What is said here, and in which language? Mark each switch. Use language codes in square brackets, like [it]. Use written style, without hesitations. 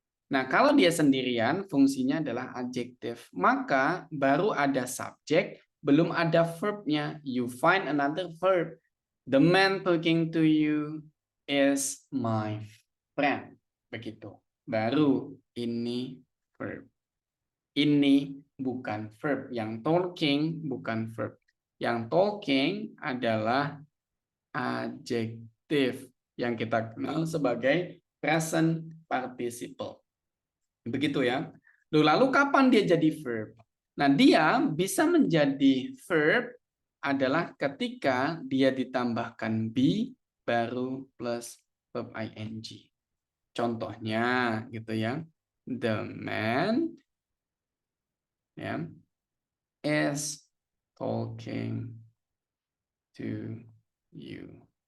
[id] Nah, kalau dia sendirian, fungsinya adalah adjektif. Maka baru ada subjek, belum ada verbnya. [en] You find another verb. The man talking to you is my friend. [id] Begitu. Baru ini verb. Ini bukan verb. Yang talking bukan verb. Yang talking adalah adjektif yang kita kenal sebagai present participle. Begitu ya. Lalu kapan dia jadi verb? Nah, dia bisa menjadi verb adalah ketika dia ditambahkan be baru plus verb ing. Contohnya gitu ya. [en] The man ya, is talking to you.